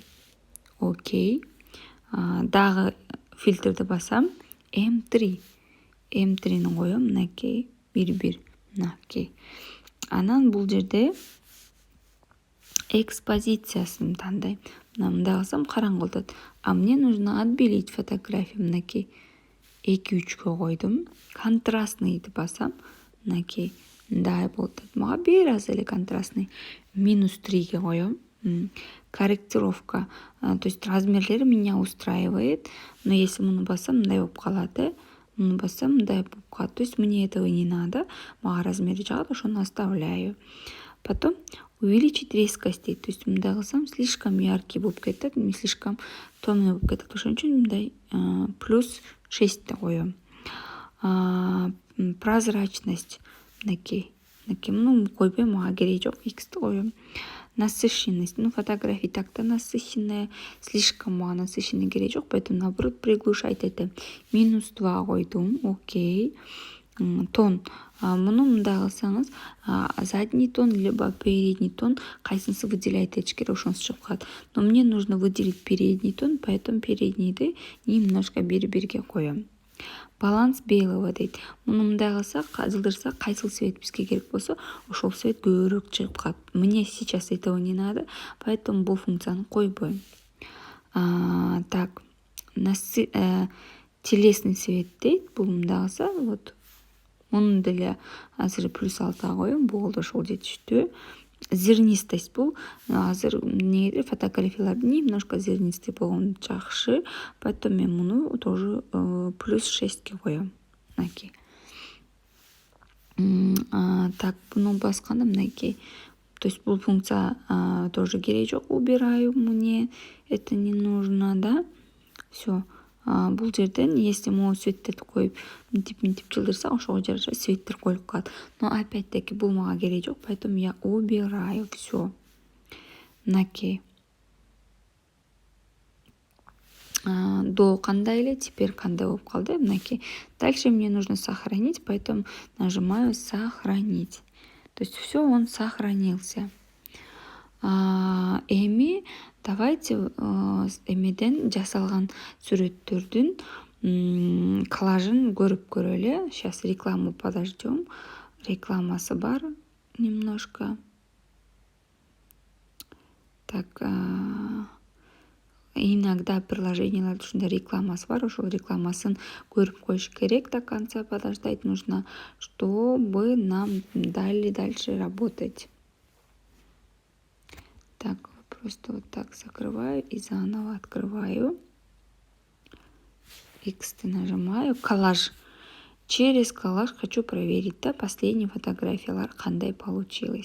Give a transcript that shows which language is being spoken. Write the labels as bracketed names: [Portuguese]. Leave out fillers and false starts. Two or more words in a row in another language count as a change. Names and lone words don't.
[Kyrgyz] Окей. Дагы фильтрди басам, M3. M3-ни коем, мынакей 1, мынакей. Анан бул жерде экспозициясын тандайм. Мындай кылсам караңгылдат. [Russian] А мне нужно отбелить фотографию, [Kyrgyz] мынакей 2-3гө койдум. Контрастныйды басам, мынакей мындай болот. Мага бир аз эле контрастный -3ге коем. Корректировка, [Russian] то есть [Kyrgyz] размерлери [Russian] меня устраивает, но если [Kyrgyz] муну бассам мындай болуп калат, муну бассам мындай болуп калат. [Russian] То есть мне этого не надо, [Kyrgyz] мага размери жагат, ошону оставляю. [Russian] Потом увеличить резкость дейт. То есть [Kyrgyz] мындай кылсам [Russian] слишком яркий [Kyrgyz] болуп кетет, [Russian] слишком темный [Kyrgyz] болуп кетет. Ошон үчүн мындай +6 коем. Прозрачность, мынакей муну койбойм, мага кереги жок, X'ти коем. [Russian] Насыщенность. Фотография так-то насыщенная, слишком [Kyrgyz] мага насыщенный кереги жок, [Russian] поэтому наоборот приглушать этим. [Kyrgyz] -2 койдум. Окей. Тон. Муну мындай кылсаңыз, [Russian] задний тон либо передний тон [Kyrgyz] кайсынысы выделяет этиш керек, ошонусу чыгып калат. [Russian] Но мне нужно выделить передний тон, поэтому переднийди немножко [Kyrgyz] бир-бирге коем. [Russian] Баланс белого дейт. [Kyrgyz] Муну мындай кылсак, жылдырсак, кайсыл цвет бизге керек болсо, ошол цвет көбүрөөк чыгып калат. [Russian] Мне сейчас этого не надо, поэтому [Kyrgyz] бул функцияны койбойм. [Russian] Так, телесный цвет дейт. [Kyrgyz] Бул мындай кылса, вот муну деле азыр +6 коем, болду, ошол жетиштүү. Зернистость бул азыр эмнеге фотографияларды [Russian] немножко зернистый [Kyrgyz] болгон жакшы, поэтому мен муну тоже +6ке коем. Мынакей. Так, буну басканда мынакей. То есть бул функция тоже кереги жок, [Russian] убираю, мне это не нужно, да? Все. [Kyrgyz] Бул жерден [Russian] если могу [Kyrgyz] цветтерди коюп мынтип жылдырсак, ошого жараша цветтер коюлуп калат. [Russian] Но опять-таки [Kyrgyz] бул мага кереги жок, [Russian] поэтому я убираю все. [Kyrgyz] Мынакей. До кандай эле, теперь кандай болуп калды, мынакей. [Russian] Дальше мне нужно сохранить, поэтому нажимаю сохранить. То есть все, он сохранился. [Kyrgyz] Эми давайте эмеден жасалган сүрөттөрдүн коллажын көрүп көрөлү. [Russian] Сейчас рекламу подождем. [Kyrgyz] Рекламасы бар [Russian] немножко. Так, иногда [Kyrgyz] приложенияларда ушундай рекламасы бар, ошол рекламасын көрүп коюш керек [Russian] до конца, подождать нужно, чтобы нам дали дальше работать. Так, просто вот так закрываю и заново открываю. X нажимаю. Коллаж. Через коллаж хочу проверить, да, последние [Kyrgyz] фотографиялар қандай [Russian] получилось.